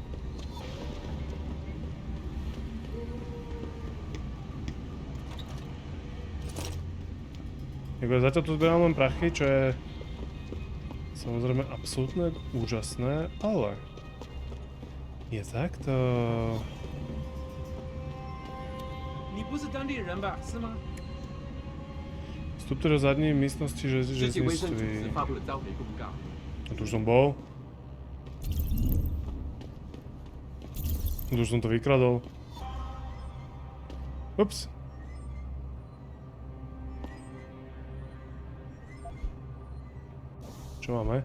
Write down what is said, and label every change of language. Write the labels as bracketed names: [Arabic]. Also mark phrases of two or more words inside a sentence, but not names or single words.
[Slovak] Zatiaľ tu zbieram len prachy, čo je samozrejme absolútne úžasné, ale je takto. [Chinese] 你不是当地人吧？是吗？ [Czech] Vstupte do zadní místnosti železnictví. [Slovak] A tu už som bol. Tu už som to vykradol. Ups. Čo máme?